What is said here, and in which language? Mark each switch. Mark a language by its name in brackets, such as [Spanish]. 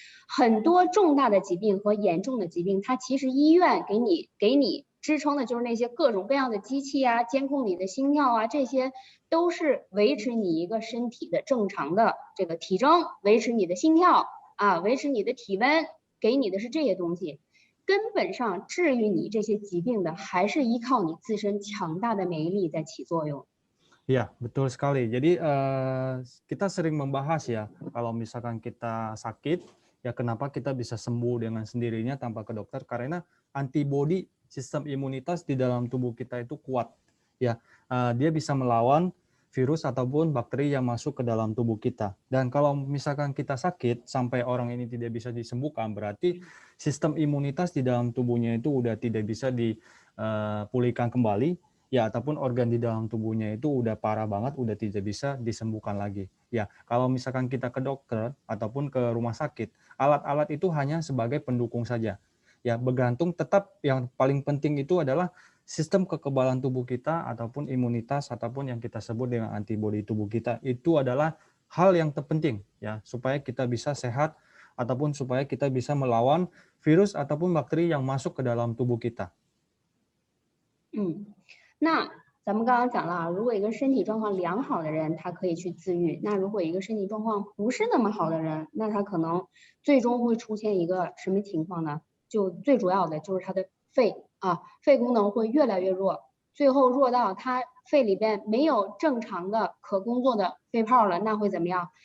[Chinese] 很多重大的疾病和严重的疾病，它其实医院给你支撑的就是那些各种各样的机器啊，监控你的心跳啊，这些都是维持你一个身体的正常的这个体征，维持你的心跳啊，维持你的体温，给你的是这些东西。根本上治愈你这些疾病的还是依靠你自身强大的免疫力在起作用。 [Indonesian] Ya, betul sekali. Jadi kita sering membahas ya, kalau misalkan kita sakit, ya kenapa kita bisa sembuh dengan sendirinya tanpa ke dokter? Karena antibodi sistem imunitas di dalam tubuh kita itu kuat. Ya, dia bisa melawan virus ataupun bakteri yang masuk ke dalam tubuh kita. Dan kalau misalkan kita sakit sampai orang ini tidak bisa disembuhkan, berarti sistem imunitas di dalam tubuhnya itu udah tidak bisa dipulihkan kembali, ya, ataupun organ di dalam tubuhnya itu udah parah banget, udah tidak bisa disembuhkan lagi. Ya, kalau misalkan kita ke dokter ataupun ke rumah sakit, alat-alat itu hanya sebagai pendukung saja. ya bergantung tetap yang paling penting itu adalah sistem kekebalan tubuh kita ataupun imunitas ataupun yang kita sebut dengan antibodi tubuh kita. Itu adalah hal yang terpenting ya supaya kita bisa sehat ataupun supaya kita bisa melawan virus ataupun bakteri yang masuk ke dalam tubuh kita. [Chinese] 那咱们刚刚讲了，如果一个身体状况良好的人，他可以去自愈；那如果一个身体状况不是那么好的人，那他可能最终会出现一个什么情况呢？就最主要的就是他的肺功能会越来越弱，最后弱到他肺里边没有正常的可工作的肺泡了，那会怎么样？